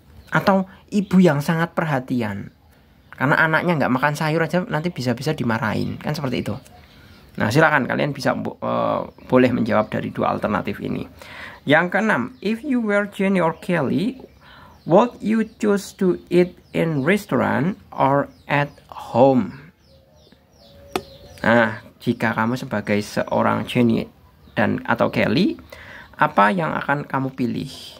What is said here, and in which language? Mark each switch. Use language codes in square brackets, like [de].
[id] Atau ibu yang sangat perhatian, karena anaknya nggak makan sayur aja nanti bisa-bisa dimarahin, kan seperti itu. Nah, silakan kalian bisa boleh menjawab dari dua alternatif ini. Yang keenam, [en] if you were Jenny or Kelly, would you choose to eat in restaurant or at home? Nah, [id] jika kamu sebagai seorang Jenny dan atau Kelly, apa yang akan kamu pilih?